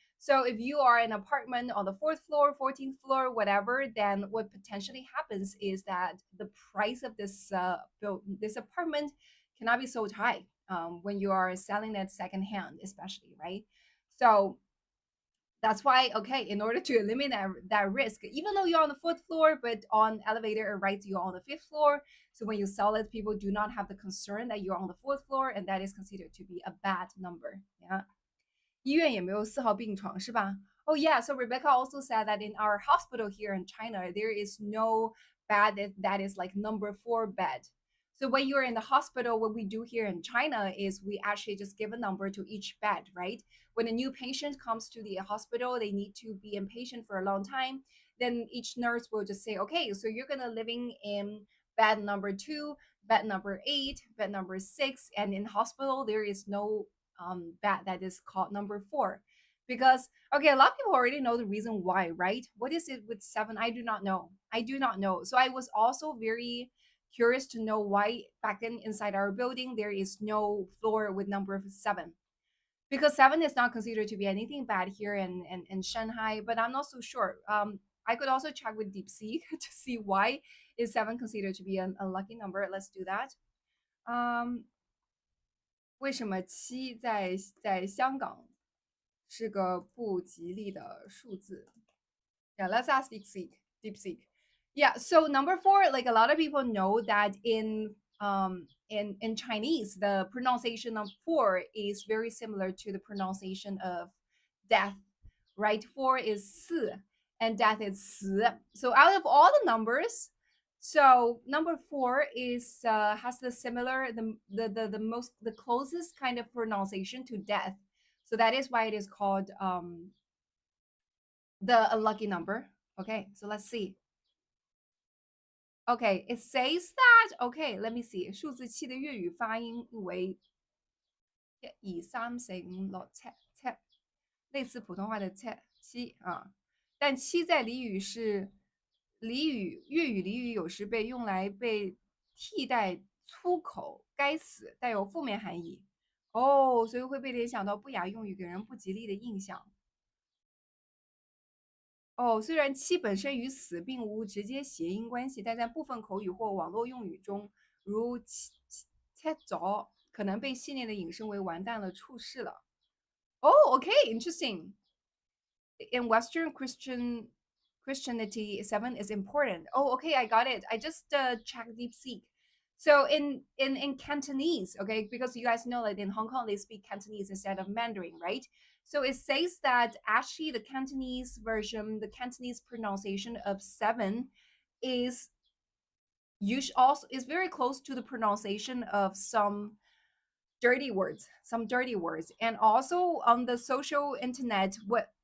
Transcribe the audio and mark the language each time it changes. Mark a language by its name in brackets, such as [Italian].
[English] So if you are an apartment on the fourth floor, 14th floor, whatever, then what potentially happens is that the price of this this apartment cannot be sold high when you are selling it secondhand, especially, right? So that's why, okay, in order to eliminate that risk, even though you're on the fourth floor, but on elevator it writes you're on the fifth floor. So when you sell it, people do not have the concern that you're on the fourth floor, and that is considered to be a bad number. Yeah. [Chinese] 医院也没有4号病床是吧? [English] Oh yeah, so Rebecca also said that in our hospital here in China, there is no bed that is like number 4 bed. So when you're in the hospital, what we do here in China is we actually just give a number to each bed, right? When a new patient comes to the hospital, they need to be inpatient for a long time. Then each nurse will just say, okay, so you're gonna living in bed number 2, bed number 8, bed number 6, and in hospital there is no bed that is called number 4, because okay, a lot of people already know the reason why, right? What is it with 7? I do not know. I do not know. So I was also very curious to know why back then inside our building there is no floor with number 7, because 7 is not considered to be anything bad here in Shanghai, but I'm not so sure. I could also check with DeepSeek to see why is 7 considered to be an unlucky number. Let's do that. [Chinese] 为什么七在香港是个不吉利的数字？ [English] Yeah, let's ask DeepSeek. DeepSeek. Yeah, so number 4, like a lot of people know that in Chinese, the pronunciation of 4 is very similar to the pronunciation of death, right? 4 is 四 and death is 死. So out of all the numbers, so number 4 is has the similar the most the closest kind of pronunciation to death. So that is why it is called the unlucky number. Okay, so let's see. Okay, it says that, okay, let me see. [Chinese] 数字7的粤语发音为1、2、3、4、5、6、7，类似普通话的7啊。但7在俚语是粤语俚语有时被用来被替代粗口，该死，带有负面含义。哦，所以会被联想到不雅用语，给人不吉利的印象。哦，虽然七本身与死并无直接谐音关系，但在部分口语或网络用语中，如切着可能被戏谑的引申为完蛋了、出事了。 [English] Oh, okay, interesting. In Western Christianity, 7 is important. Oh, okay, I got it. I just checked DeepSeek. So in Cantonese, okay, because you guys know that in Hong Kong they speak Cantonese instead of Mandarin, right? So it says that actually the Cantonese version, the Cantonese pronunciation of 7 is also is very close to the pronunciation of some dirty words, and also on the social internet, what